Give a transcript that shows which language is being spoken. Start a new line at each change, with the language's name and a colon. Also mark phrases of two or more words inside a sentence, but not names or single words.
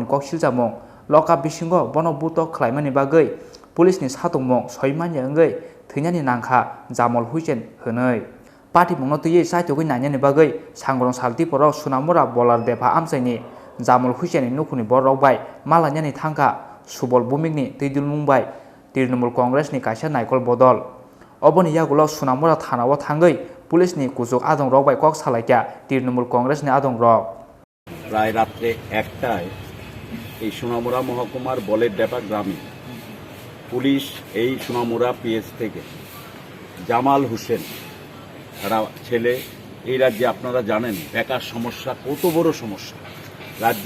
Kok Borok: Kok Siljamong Lockup Bisingo Bono Buto Khlaimani Bagai Police ni Satongmong Soimanya Ngai Thwinaini Nangkha Jamal Hussein Hanoi Party Mongno Tuye Saitogoi Nanyani Bagai Sangrong Salti Poro Sonamura Bolar Defa Amchaini Jamal Hussein Nukhuni Borok bai Malanyani Thangkha Subol Bumikni Tidul Mumbai Trinamool Congress ni Kaisa Naikol Bodol Oboni Yagolo Sonamura Thanao Thangai Police ni Kuchuk Adongrok bai Kok Salaikya Trinamool Congress ni Adongrok
Bangla: প্রায় রাত্রে 1টায় এই সোনামুড়া মহকুমার বলের ডেপা গ্রামে পুলিশ এই সোনামুড়া পিএস থেকে জামাল হোসেন তারা ছেলে এই রাজ্যে আপনারা জানেন বেকার সমস্যা কত বড় সমস্যা রাজ্যে